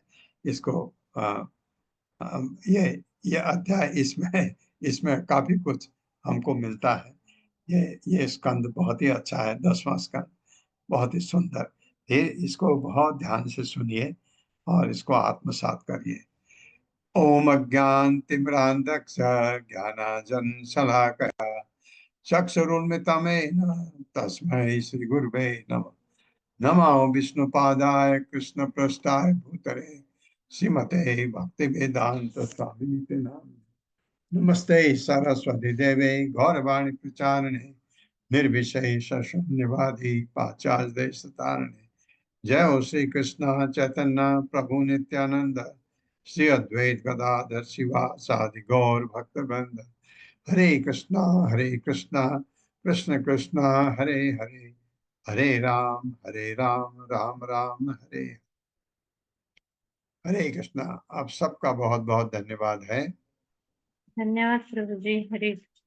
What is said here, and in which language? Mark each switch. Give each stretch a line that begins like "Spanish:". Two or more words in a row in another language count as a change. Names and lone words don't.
Hindi: इसको ये अध्याय इसमें काफी कुछ हमको मिलता है। ये स्कंद बहुत ही अच्छा है, 10वां स्कंद बहुत ही सुंदर। फिर इसको बहुत ध्यान से सुनिए और इसको आत्मसात करिए।
Sanskrit: ओम अज्ञानतिमिरान्धस्य ज्ञानाञ्जनशलाकया चक्षुरुन्मिलितं तस्मै श्रीगुरुवे नमः। नमो विष्णुपादाय कृष्णपृष्ठाय भूतले श्रीमते भक्तिवेदांत स्वामिनिते नामिने। नमस्ते सरस्वती देवे गौरवाणी प्रचारिणे निर्विशेष शून्यवादी पाश्चात्य देशतारिणे। जय हो श्री कृष्ण चैतन्य प्रभु नित्यानंद श्री अद्वैत गदाधर शिवासादि गौर भक्तवृंद। हरे कृष्णा कृष्ण कृष्ण हरे हरे, हरे राम राम राम हरे।
Hindi: हरे कृष्णा। आप सबका बहुत बहुत धन्यवाद है। धन्यवाद प्रभु जी। हरे कृष्णा।